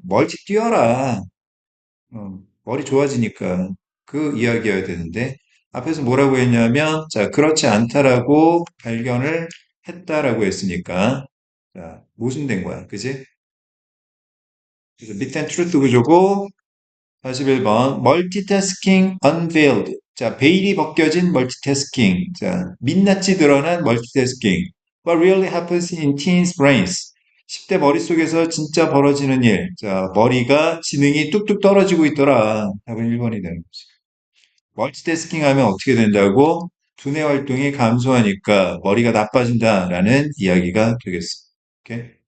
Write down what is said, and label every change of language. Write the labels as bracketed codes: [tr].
[ko] 멀리 뛰어라. 머리 좋아지니까 그 이야기여야 되는데 앞에서 뭐라고 했냐면 자 그렇지 않다라고 발견을 했다라고 했으니까 자 모순된 거야. 그지? 그래서 밑엔 트루트 구조고 41번 멀티태스킹 unveiled. 자, 베일이 벗겨진 멀티태스킹. 자, 민낯이 드러난 멀티태스킹. [en] What really happens in teens brains? [ko] 10대 머릿속에서 진짜 벌어지는 일. 자, 머리가 지능이 뚝뚝 떨어지고 있더라. 답은 1번이 되는 거지. 멀티태스킹 하면 어떻게 된다고? 두뇌 활동이 감소하니까 머리가 나빠진다라는 이야기가 되겠어. 오케이?